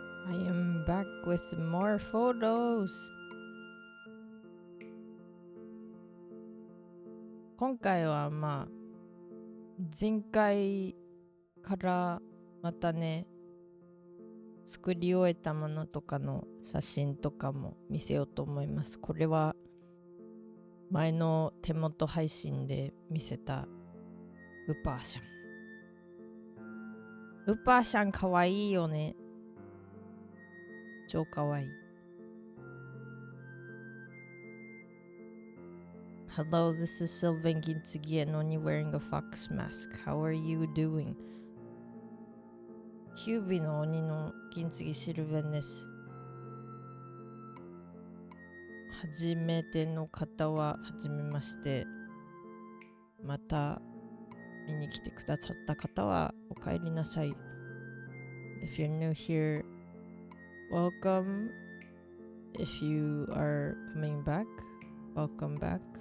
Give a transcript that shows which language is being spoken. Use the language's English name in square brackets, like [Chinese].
[English] I am back with more photos. [Japanese] 今回は前回からまたね、作り終えたものとかの写真とかも見せようと思います。これは前の手元配信で見せたウパーシャン。ウパーシャンかわいいよね。超かわいい。 [English] Hello, this is Sylvain Gintsigi and only wearing a fox mask. How are you doing? [Japanese] 九尾の鬼の銀継ぎシルベンです。初めての方は初めまして。また見に来てくださった方はお帰りなさい。 [English] If you're new here, welcome. If you are coming back, welcome back.